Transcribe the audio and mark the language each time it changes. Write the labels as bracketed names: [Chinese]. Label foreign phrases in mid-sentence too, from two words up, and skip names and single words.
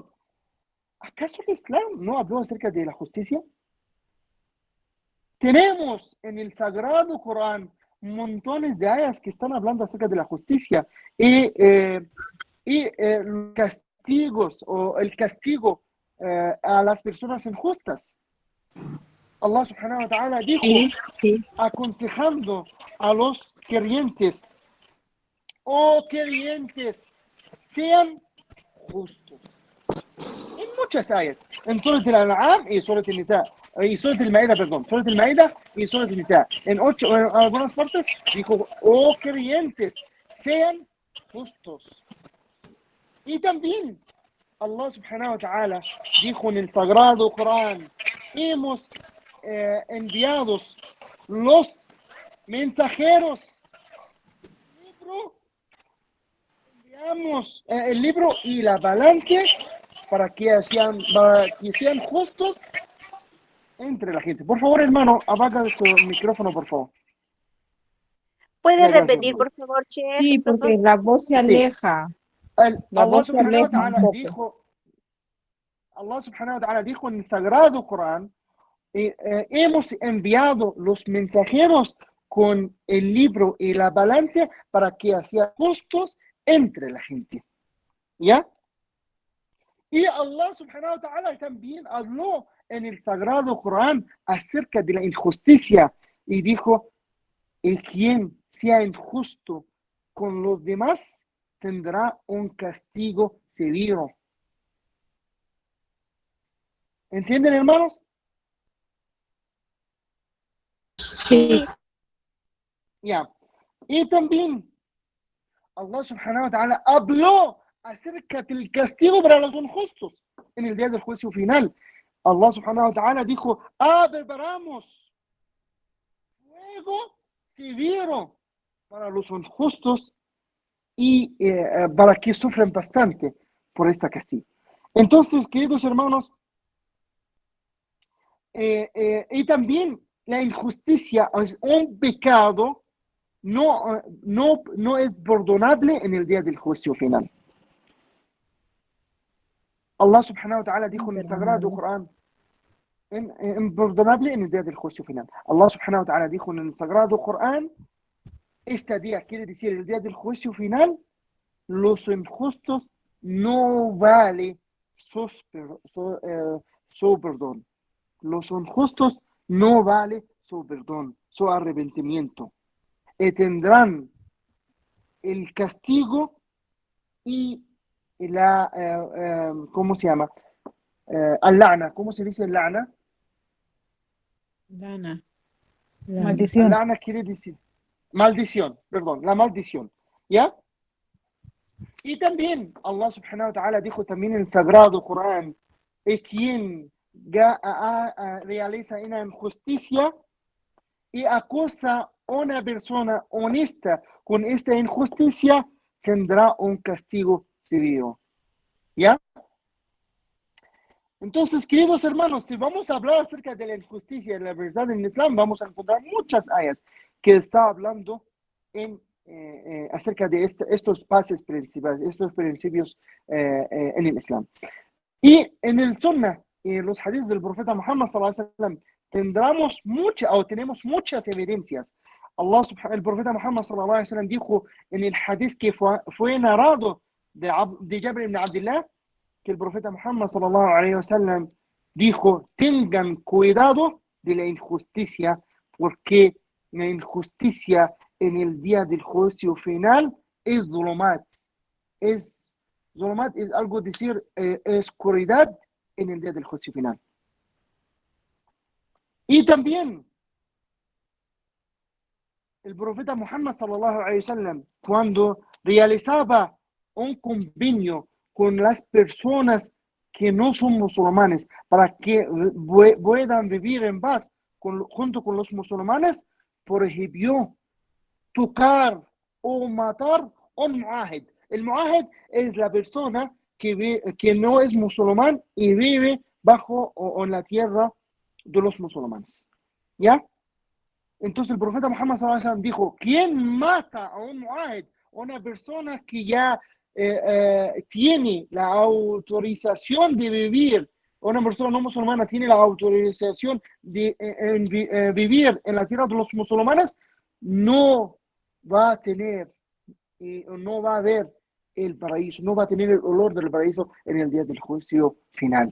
[Spanish] ¿Acaso el Islam no habló acerca de la justicia? Tenemos en el Sagrado Corán montones de ayas que están hablando acerca de la justicia y castigos o el castigo a las personas injustas. [Arabic] الله سبحانه وتعالى [Spanish] dijo, aconsejando a los creyentes, oh creyentes, sean justos. En muchas ayas, en Surat al-An'am y Surat al-Nisa, y Surat al-Ma'idah, perdón, Surat al-Ma'idah y Surat al-Nisa. En algunas partes dijo, oh creyentes, sean justos. Y también [Arabic] الله سبحانه وتعالى [Spanish] dijo en el Sagrado Corán, hemos enviado los mensajeros, enviamos el libro y la balanza para que sean justos entre la gente. Por favor, hermano, apaga su micrófono, por favor. ¿Puede repetir, por favor, Che? Sí, porque la voz se aleja. La Allah voz se [Arabic] سبحانه و [Spanish] aleja [Arabic] تعالى [Spanish] un poco. dijo, [Arabic] الله سبحانه وتعالى [Spanish] dijo en el Sagrado Corán, hemos enviado los mensajeros con el libro y la balanza para que sean justos entre la gente. ¿Ya? Y [Arabic] الله سبحانه وتعالى [Spanish] también habló en el Sagrado Corán acerca de la injusticia y dijo, y quien sea injusto con los demás tendrá un castigo severo. ¿Entienden, hermanos? Sí. Ya. Y también [Arabic] الله سبحانه وتعالى [Spanish] habló acerca del castigo para los injustos en el día del juicio final. [Arabic] الله سبحانه وتعالى [Spanish] dijo, preparamos fuego severo para los injustos y para que sufran bastante por esta castigo. Entonces, queridos hermanos, y también la injusticia es un pecado, no es perdonable en el día del juicio final. [Arabic] الله سبحانه وتعالى [Spanish] dijo en el Sagrado Corán, imperdonable en el día del juicio final. [Arabic] الله سبحانه وتعالى [Spanish] dijo en el Sagrado Corán, este día quiere decir el día del juicio final, los injustos no vale su perdón. Los injustos no vale su perdón, su arrepentimiento. Y tendrán el castigo y la, ¿cómo se llama? Al-la'na. ¿Cómo se dice al-la'na? Lana. Maldición. Al-la'na quiere decir maldición, perdón, la maldición. ¿Ya? Y también [Arabic] الله سبحانه وتعالى [Spanish] dijo también en el Sagrado Corán, quien realiza una injusticia y acusa a una persona honesta con esta injusticia, tendrá un castigo severo. ¿Ya? Entonces, queridos hermanos, si vamos a hablar acerca de la injusticia y la verdad en el Islam, vamos a encontrar muchas ayas que está hablando acerca de estos pasos principales, estos principios en el Islam. Y en el Sunnah, en los hadiths del profeta Muhammad [Arabic] صلى الله عليه وسلم, [Spanish] tenemos muchas evidencias. El profeta Muhammad [Arabic] صلى الله عليه وسلم [Spanish] dijo en el hadith que fue narrado de Jabir ibn Abdullah, que el profeta Muhammad [Arabic] صلى الله عليه وسلم [Spanish] dijo: tengan cuidado de la injusticia, porque la injusticia en el día del juicio final es zulumat. Zulumat es algo decir oscuridad en el día del juicio final. Y también el profeta Muhammad [Arabic] صلى الله عليه وسلم, [Spanish] cuando realizaba un convenio con las personas que no son musulmanes para que puedan vivir en paz junto con los musulmanes, prohibió tocar o matar un muahid. El muahid es la persona que no es musulmán y vive bajo o en la tierra de los musulmanes. ¿Ya? Entonces el profeta Muhammad [Arabic] صلى الله عليه وسلم [Spanish] dijo: ¿quién mata a un muahid, una persona que ya tiene la autorización de vivir, una persona no musulmana tiene la autorización de vivir en la tierra de los musulmanes, no va a tener, no va a ver el paraíso, no va a tener el olor del paraíso en el día del juicio final.